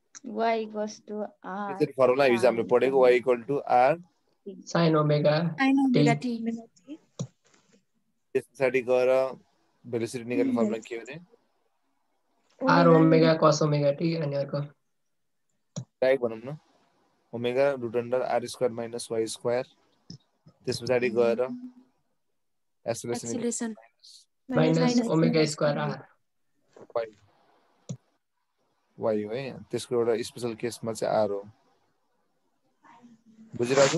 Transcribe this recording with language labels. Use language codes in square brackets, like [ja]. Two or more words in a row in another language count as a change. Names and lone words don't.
[en] y equals to r [ne] त्यसरी फर्मुला हिजो हामीले पढेको [en] y equal to r sin omega t [ne] त्यस पछाडि गएर भेलोसिटी निकाल्ने फर्मुला के हो भने [en] r omega cos omega t [ne] अनि अर्को डाइरेक्ट भनौँ न [en] omega root under r square minus y square [ne] त्यस पछाडि गएर एक्सेलरेसन [en] minus omega square r [ne] y हो है त्यसको एउटा [en] special caseमा [ne] चाहिँ r हो बुझिरहेको